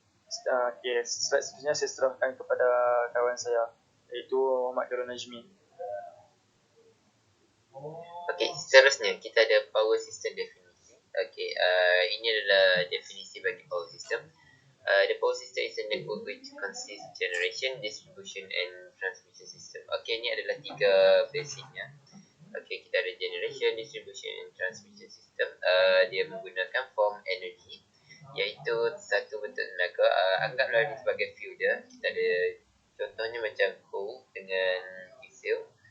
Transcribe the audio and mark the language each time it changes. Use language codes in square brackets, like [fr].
[ms] Slide seterusnya saya serahkan kepada kawan saya, iaitu Muhammad Khairul Najmi. Okey, seterusnya kita ada power system definisi. Okey, ini adalah definisi bagi power system. [en] The power system is a network which consists generation, distribution and transmission system. [ms] Okey, ini adalah tiga basicnya. Okey, kita ada [en] generation, distribution and transmission system. [ms] Dia menggunakan form energy, iaitu satu bentuk tenaga. Anggaplah dia sebagai fuel dia. Kita ada contohnya macam coal dengan diesel.